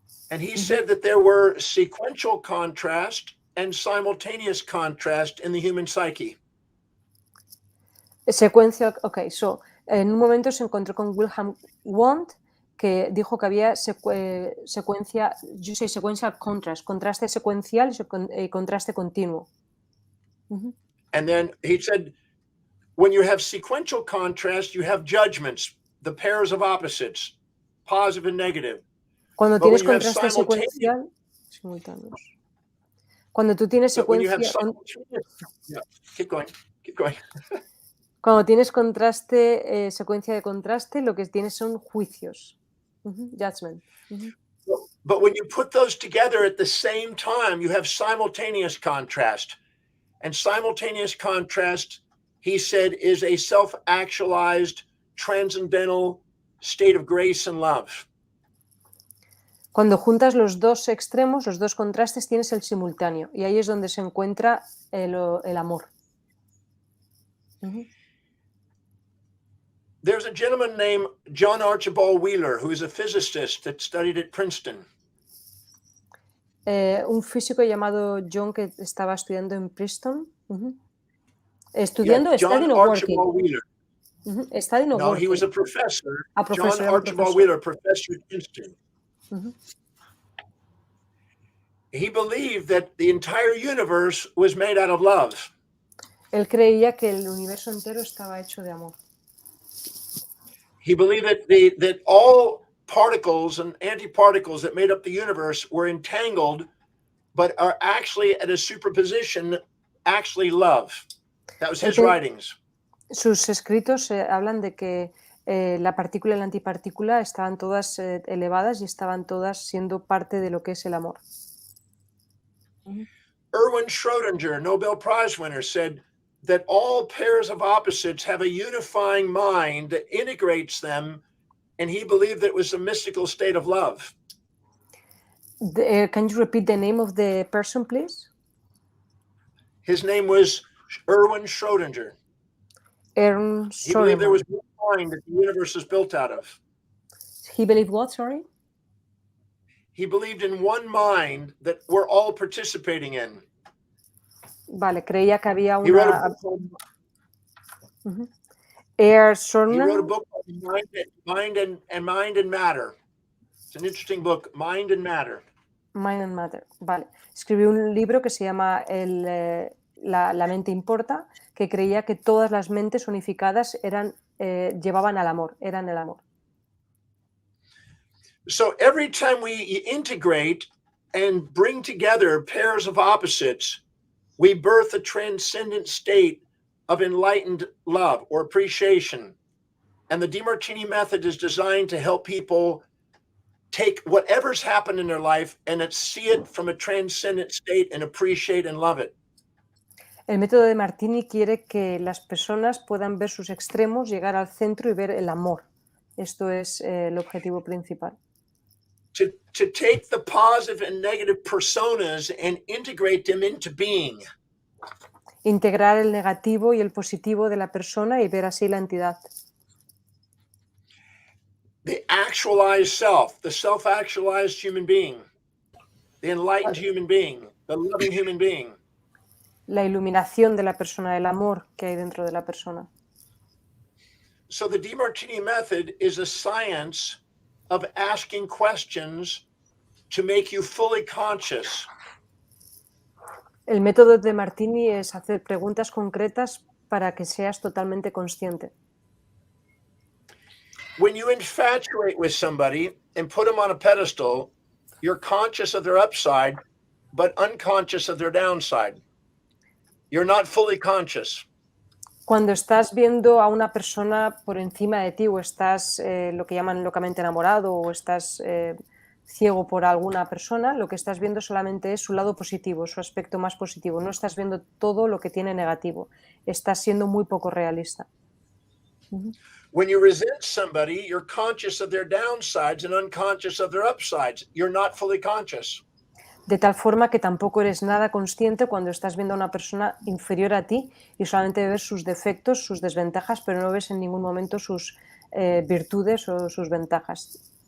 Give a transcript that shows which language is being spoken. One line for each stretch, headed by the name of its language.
English: And he said that there were sequential contrast and simultaneous contrast in the human psyche.
Spanish: Secuencia, en un momento se encontró con Wilhelm Wundt, que dijo que había secuencia contraste secuencial y contraste continuo.
English: And then he said, when you have sequential contrast, you have judgments, the pairs of opposites, positive and negative.
Spanish: Cuando tienes contraste secuencial, simultáneos. Cuando tú tienes secuencia...
English: Keep going.
Spanish: Cuando tienes contraste, secuencia de contraste, lo que tienes son juicios.
English: Judgment. But when you put those together at the same time, you have simultaneous contrast. And simultaneous contrast, he said, is a self-actualized, transcendental state of grace and love.
Spanish: Cuando juntas los dos extremos, los dos contrastes, tienes el simultáneo. Y ahí es donde se encuentra el amor.
English: There's a gentleman named John Archibald Wheeler, who is a physicist that studied at Princeton.
Spanish: Un físico llamado John que estaba estudiando en Princeton. Estudiando,
English: Yeah, John studying or working? Archibald Wheeler. Studying or No, he working? was a professor. A John
Spanish: professor, era un
English: Archibald professor. Wheeler, professor at Princeton. He believed that the entire universe was made out of love.
Spanish: Él creía que el universo entero estaba hecho de amor.
English: He believed that all particles and antiparticles that made up the universe were entangled, but are actually at a superposition, actually love. That was his writings.
Spanish: Sus escritos hablan de que la partícula y la antipartícula estaban todas elevadas y estaban todas siendo parte de lo que es el amor.
English: Erwin Schrödinger, Nobel Prize winner, said that all pairs of opposites have a unifying mind that integrates them, and he believed that it was a mystical state of love. Can you repeat the name of the person, please? His name was Erwin Schrödinger. He believed there was one mind that the universe is built out of. He believed what, sorry? He believed in one mind that we're all participating in.
Spanish: Vale, creía que había
English: He wrote
Spanish: una...
English: a book called, Air he wrote a book called Mind and Matter. It's an interesting book, Mind and Matter. Mind and Matter, vale.
Spanish: Escribió un libro que se llama La mente importa, que creía que todas las mentes unificadas llevaban al amor, eran el amor.
English: So every time we integrate and bring together pairs of opposites, we birth a transcendent state of enlightened love or appreciation. And the Demartini Method is designed to help people take whatever's happened in their life and see it from a transcendent state and appreciate and love it.
Spanish: El método de Martini quiere que las personas puedan ver sus extremos, llegar al centro y ver el amor. Esto es el objetivo principal.
English: To take the positive and negative personas and integrate them into being.
Spanish: Integrar el negativo y el positivo de la persona y ver así la entidad.
English: The actualized self, the self-actualized human being, the enlightened human being, the loving human being.
Spanish: La iluminación de la persona, el amor que hay dentro de la persona.
English: So the Demartini Method is a science of asking questions to make you fully conscious.
Spanish: El método de Martini es hacer preguntas concretas para que seas totalmente consciente.
English: When you infatuate with somebody and put them on a pedestal, you're conscious of their upside, but unconscious of their downside. You're not fully conscious.
Spanish: Cuando estás viendo a una persona por encima de ti o estás lo que llaman locamente enamorado o estás ciego por alguna persona, lo que estás viendo solamente es su lado positivo, su aspecto más positivo. No estás viendo todo lo que tiene negativo. Estás siendo muy poco realista.
English: When you resent somebody, you're conscious of their downsides and unconscious of their upsides. You're not fully conscious.
Spanish: De tal forma que tampoco eres nada consciente cuando estás viendo a una persona inferior a ti y solamente ves sus defectos, sus desventajas, pero no ves en ningún momento sus virtudes o sus ventajas.